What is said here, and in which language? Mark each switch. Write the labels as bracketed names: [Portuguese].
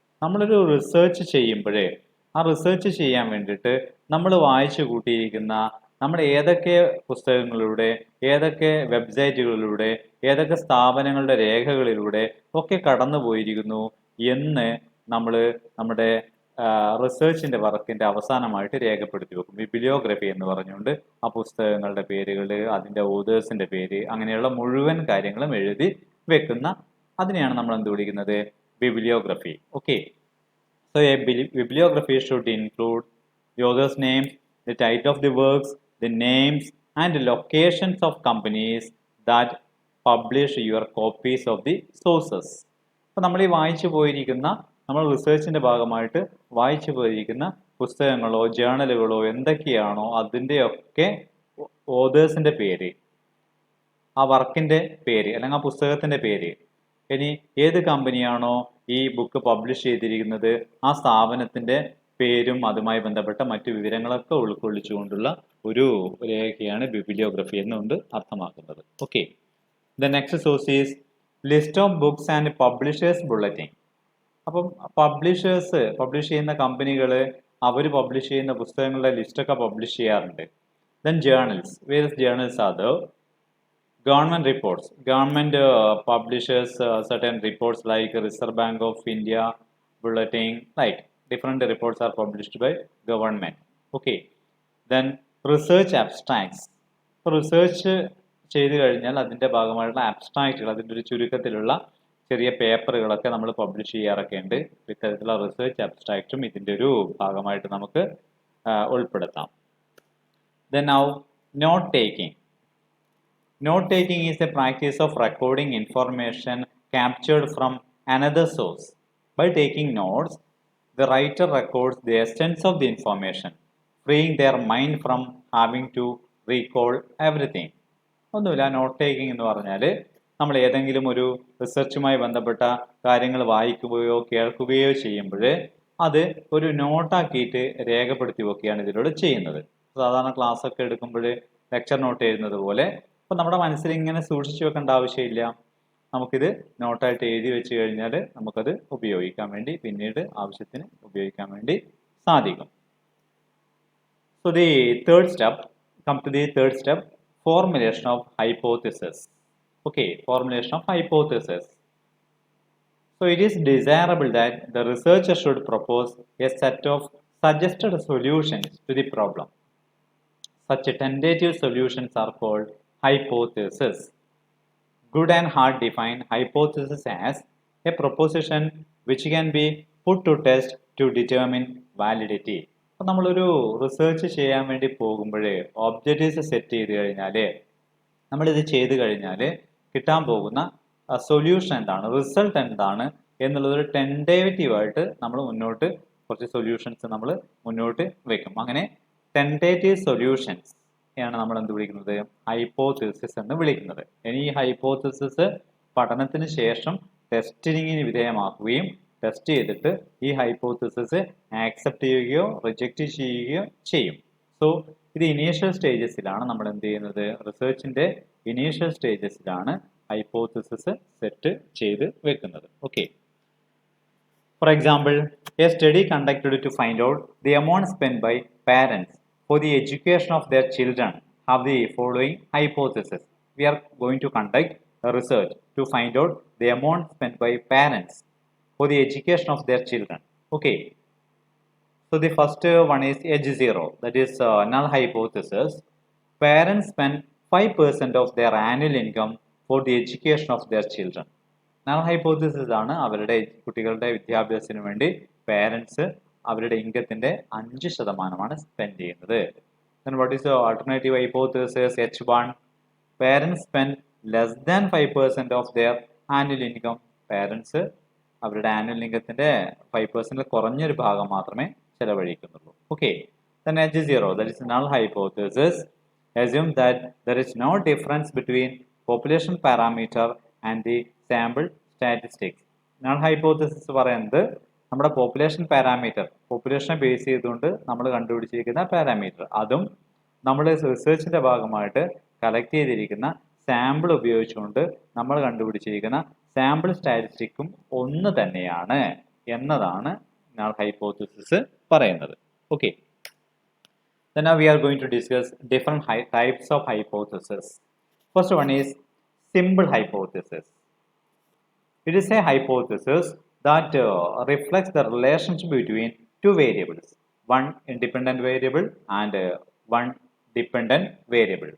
[Malayalam] നമ്മളൊരു റിസർച്ച് ചെയ്യുമ്പോഴേ ആ റിസർച്ച് ചെയ്യാൻ വേണ്ടിയിട്ട് നമ്മൾ വായിച്ചു കൂട്ടിയിരിക്കുന്ന നമ്മൾ ഏതൊക്കെ പുസ്തകങ്ങളിലൂടെ, ഏതൊക്കെ വെബ്സൈറ്റുകളിലൂടെ, ഏതൊക്കെ സ്ഥാപനങ്ങളുടെ രേഖകളിലൂടെ ഒക്കെ കടന്നു പോയിരിക്കുന്നു എന്ന് നമ്മൾ നമ്മുടെ റിസർച്ചിൻ്റെ വർക്കിൻ്റെ അവസാനമായിട്ട് രേഖപ്പെടുത്തി വെക്കും. ബിബ്ലിയോഗ്രഫി എന്ന് പറഞ്ഞുകൊണ്ട് ആ പുസ്തകങ്ങളുടെ പേരുകൾ, അതിൻ്റെ ഓതേഴ്സിൻ്റെ പേര്, അങ്ങനെയുള്ള മുഴുവൻ കാര്യങ്ങളും എഴുതി വെക്കുന്ന അതിനെയാണ് നമ്മൾ എന്ത് വിളിക്കുന്നത്? [English] Bibliography. Okay. So a bibliography should include the author's name, the title of the works, the names and locations of companies that publish your copies of the sources. [Malayalam] അപ്പോൾ നമ്മൾ ഈ വായിച്ചു പോയിരിക്കുന്ന, നമ്മൾ റിസർച്ചിൻ്റെ ഭാഗമായിട്ട് വായിച്ചു പോയിരിക്കുന്ന പുസ്തകങ്ങളോ ജേണലുകളോ എന്തൊക്കെയാണോ അതിൻ്റെയൊക്കെ ഓതേഴ്സിൻ്റെ പേര്, ആ വർക്കിൻ്റെ പേര് അല്ലെങ്കിൽ ആ പുസ്തകത്തിൻ്റെ പേര്, ഇനി ഏത് കമ്പനിയാണോ ഈ ബുക്ക് പബ്ലിഷ് ചെയ്തിരിക്കുന്നത് ആ സ്ഥാപനത്തിൻ്റെ പേരും അതുമായി ബന്ധപ്പെട്ട മറ്റു വിവരങ്ങളൊക്കെ ഉൾക്കൊള്ളിച്ചുകൊണ്ടുള്ള ഒരു രേഖയാണ് ബിബ്ലിയോഗ്രഫി എന്നുകൊണ്ട് അർത്ഥമാക്കുന്നത്. Okay. [English] The next source is list of books and publishers bulletin. [Malayalam] അപ്പം പബ്ലിഷ് ചെയ്യുന്ന കമ്പനികൾ അവർ പബ്ലിഷ് ചെയ്യുന്ന പുസ്തകങ്ങളുടെ ലിസ്റ്റൊക്കെ പബ്ലിഷ് ചെയ്യാറുണ്ട്. [English] Then journals. Various journals are the government reports. Government publishes certain reports like Reserve Bank of India bulletin, like different reports are published by government. Okay, then research abstracts. [Malayalam] ഇപ്പോൾ research ചെയ്ത് കഴിഞ്ഞാൽ അതിൻ്റെ ഭാഗമായിട്ടുള്ള അബ്സ്ട്രാക്റ്റുകൾ, അതിൻ്റെ ഒരു ചുരുക്കത്തിലുള്ള ചെറിയ പേപ്പറുകളൊക്കെ നമ്മൾ പബ്ലിഷ് ചെയ്യാറൊക്കെ ഉണ്ട്. ഇത്തരത്തിലുള്ള റിസർച്ച് അബ്സ്ട്രാക്റ്റും ഇതിൻ്റെ ഒരു ഭാഗമായിട്ട് നമുക്ക് ഉൾപ്പെടുത്താം. [English] Then now, note taking. Note taking is a practice of recording information captured from another source. By taking notes, the writer records the essence of the information, freeing their mind from having to recall everything. [Malayalam] ഒന്നുമില്ല, not taking എന്ന് പറഞ്ഞാൽ നമ്മൾ ഏതെങ്കിലും ഒരു റിസർച്ചുമായി ബന്ധപ്പെട്ട കാര്യങ്ങൾ വായിക്കുകയോ കേൾക്കുകയോ ചെയ്യുമ്പോൾ അത് ഒരു നോട്ടാക്കിയിട്ട് രേഖപ്പെടുത്തി വെക്കുകയാണ് ഇതിലൂടെ ചെയ്യുന്നത്. സാധാരണ ക്ലാസ് ഒക്കെ എടുക്കുമ്പോൾ ലെക്ചർ നോട്ട് എഴുതുന്നത് പോലെ അപ്പോൾ നമ്മുടെ മനസ്സിൽ ഇങ്ങനെ സൂക്ഷിച്ചു വെക്കേണ്ട ആവശ്യമില്ല. നമുക്കിത് നോട്ടായിട്ട് എഴുതി വെച്ച് കഴിഞ്ഞാൽ നമുക്കത് ഉപയോഗിക്കാൻ വേണ്ടി, പിന്നീട് ആവശ്യത്തിന് ഉപയോഗിക്കാൻ വേണ്ടി സാധിക്കും. [English] So the third step, come to the third step, formulation of hypothesis. Okay, formulation of hypothesis. So it is desirable that the researcher should propose a set of suggested solutions to the problem. Such tentative solutions are called hypothesis. Good and hard define hypothesis as a proposition which can be put to test to determine validity. [Malayalam] അപ്പോൾ നമ്മളൊരു research ചെയ്യാൻ വേണ്ടി പോകുമ്പോൾ objectives set ചെയ്ത് കഴിഞ്ഞാൽ, നമ്മളിത് ചെയ്ത് കഴിഞ്ഞാൽ കിട്ടാൻ പോകുന്ന സൊല്യൂഷൻ എന്താണ്, റിസൾട്ട് എന്താണ് എന്നുള്ളതൊരു ടെൻറ്റേറ്റീവായിട്ട് നമ്മൾ മുന്നോട്ട് കുറച്ച് സൊല്യൂഷൻസ് നമ്മൾ മുന്നോട്ട് വെക്കും. അങ്ങനെ ടെൻറ്റേറ്റീവ് സൊല്യൂഷൻസ് ആണ് നമ്മൾ എന്ത് വിളിക്കുന്നത്, ഹൈപ്പോതെസിസ് എന്ന് വിളിക്കുന്നത്. ഇനി ഈ ഹൈപ്പോതെസിസ് പഠനത്തിന് ശേഷം ടെസ്റ്റിങ്ങിന് വിധേയമാക്കുകയും ടെസ്റ്റ് ചെയ്തിട്ട് ഈ ഹൈപ്പോതെസിസ് ആക്സെപ്റ്റ് ചെയ്യുകയോ റിജക്റ്റ് ചെയ്യുകയോ ചെയ്യും. സോ ഇത് ഇനീഷ്യൽ സ്റ്റേജസിലാണ് നമ്മൾ എന്ത് ചെയ്യുന്നത്, റിസർച്ചിന്റെ ഇനീഷ്യൽ സ്റ്റേജസിലാണ് ഹൈപ്പോതെസിസ് സെറ്റ് ചെയ്ത് വെക്കുന്നത്. [English] Okay, for example, a study conducted to find out the amount spend by parents for the education of their children have the following hypothesis. We are going to conduct a research to find out the amount spent by parents for the education of their children. Okay, so the first one is edge zero, that is null hypothesis. Parents spend 5% of their annual income for the education of their children. [Malayalam] null hypothesis ആണ് അവരുടെ കുട്ടികളുടെ വിദ്യാഭ്യാസത്തിന് വേണ്ടി parents അവരുടെ ഇൻകത്തിന്റെ 5% spend ചെയ്യുന്നത്. [English] Then what is the alternative hypothesis? H1, parents spend less than 5% of their annual income. [Malayalam] Parents അവരുടെ annual ഇൻകത്തിന്റെ 5% കുറഞ്ഞൊരു ഭാഗം മാത്രമേ ചെലവഴിക്കുന്നുള്ളൂ. [English] Okay, then H0, that is null hypothesis. Assume that there is no difference between population parameter and the sample statistics. [Malayalam] null hypothesis പറയുന്നത് നമ്മുടെ population parameter, പോപ്പുലേഷനെ base ചെയ്തുകൊണ്ട് നമ്മൾ കണ്ടുപിടിച്ചിരിക്കുന്ന parameter, അതും നമ്മൾ റിസർച്ചിന്റെ ഭാഗമായിട്ട് കളക്ട് ചെയ്തിരിക്കുന്ന സാമ്പിൾ ഉപയോഗിച്ചുകൊണ്ട് നമ്മൾ കണ്ടുപിടിച്ചിരിക്കുന്ന സാമ്പിൾ സ്റ്റാറ്റിസ്റ്റിക്കും ഒന്ന് തന്നെയാണ് എന്നതാണ് null hypothesis പറയുന്നത്. [English] Okay, then now we are going to discuss different types of hypothesis. First one is simple hypothesis. It is a hypothesis that reflects the relationship between two variables, one independent variable and one dependent variable.